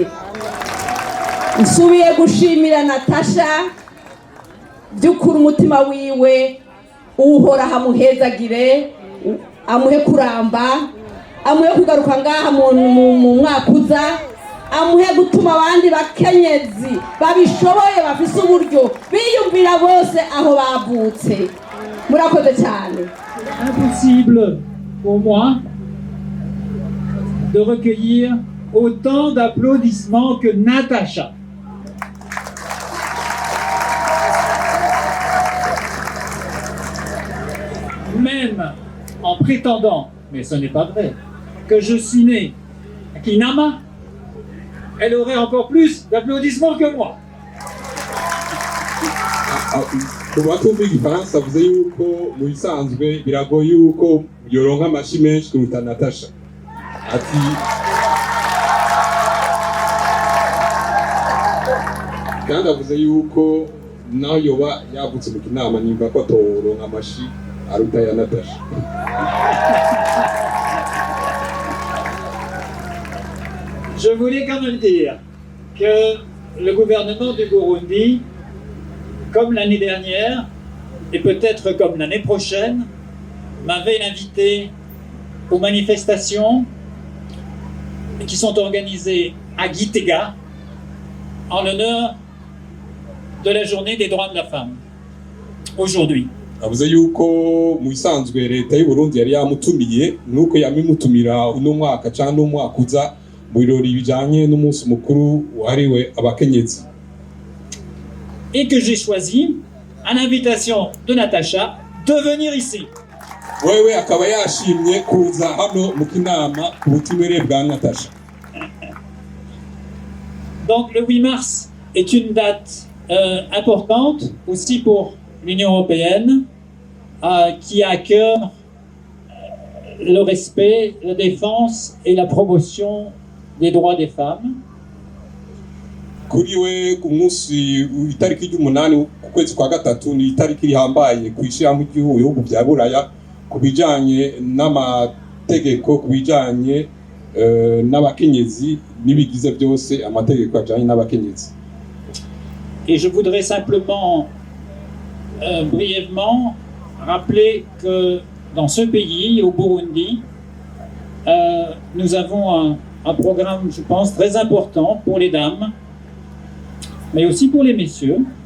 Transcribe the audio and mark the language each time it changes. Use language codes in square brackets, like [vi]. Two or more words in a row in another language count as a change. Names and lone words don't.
[rn] Nsubiye gushimira Natasha, byukuri umutima wiwe uhora hamuhezagire, amuhe kuramba, amuhe kugaruka ngaha mu mwaka uza, amuhe gutuma abandi bakenyezi babishoboye bafise uburyo biyumvira bose aho bavutse. Murakoze cyane. [fr] Impossible pour moi de recueillir autant d'applaudissements que Natasha. Même en prétendant, mais ce n'est pas vrai, que je suis né à Kinama, elle aurait encore plus d'applaudissements que moi. [rn] Ku batumva igifaransa avuze yuko mu bisanzwe biragoye yuko yoronka amashi menshi kuruta Natasha. Ati kandi avuze yuko naho yoba yavutse mu kinama nimba ko atoronka amashi aruta ya Natasha. [fr] Je voulais quand même dire que le gouvernement du Burundi, comme l'année dernière, et peut-être comme l'année prochaine, m'avait invité aux manifestations qui sont organisées à Gitega en l'honneur de la journée des droits de la femme, aujourd'hui. [rn] Avuze yuko mu bisanzwe leta y'u Burundi yari yamutumiye nuko yamimutumira uno mwaka cyangwa umwaka uza mu birori bijanye n'umunsi mukuru wahariwe abakenyezi. [fr] Et que j'ai choisi, à l'invitation de Natacha, de venir ici. [rn] Wewe akaba yashimye kuza hano mu kinama ku butumire bwa Natasha. [fr] Donc le 8 mars est une date importante aussi pour l'Union européenne qui a à cœur le respect, la défense et la promotion des droits des femmes. [rn] Kuri we ku munsi itariki y'umunani ku kwezi kwa gatatu ni itariki rihambaye ku ishyirahamwe ry'ibihugu bya Buraya ku bijanye n'amategeko ku bijanye n'abakenyezi n'ibigize byose amategeko ajanye n'abakenyezi. [fr] Et je voudrais simplement brièvement rappeler que dans ce pays, au Burundi, nous avons un programme, je pense, très important pour les dames, mais aussi pour les messieurs,